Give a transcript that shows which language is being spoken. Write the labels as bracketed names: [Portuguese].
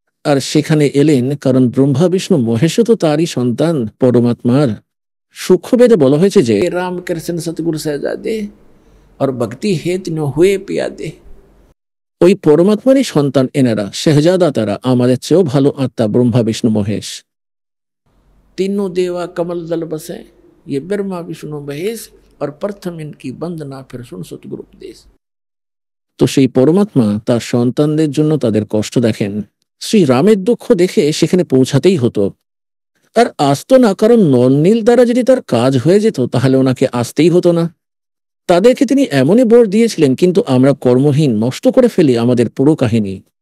[Bangla] আর সেখানে এলেন কারণ ব্রহ্মা বিষ্ণু মহেশও তো তারই সন্তান, পরমাত্মার। সূক্ষ্মবেদে বলা হয়েছে যে [Hindi] রাম কৃষ্ণ সতগুরু সাহেজাদে আর ভক্তি হেত ন হুয়ে পিয়াদে, [Bangla] ওই পরমাত্মারই সন্তান এনারা, শেহজাদা তারা, আমাদের চেয়েও ভালো আত্মা ব্রহ্মা বিষ্ণু মহেশ। [Hindi] तीनों देवा कमल दल बसे, ये ब्रह्मा विष्णु महेश और प्रथम इनकी वंदना फिर सुन सतगुरु उपदेश। [Bangla] তো সেই পরমাত্মা তার সন্তানদের জন্য তাদের কষ্ট দেখেন। শ্রী রামের দুঃখ দেখে সেখানে পৌঁছাতেই হতো, আর আসতো না, কারণ নলনীল দ্বারা যদি তার কাজ হয়ে যেত তাহলে ওনাকে আসতেই হতো না। তাদেরকে তিনি এমনই বর দিয়েছিলেন, কিন্তু আমরা কর্মহীন নষ্ট করে ফেলি আমাদের পুরো কাহিনী।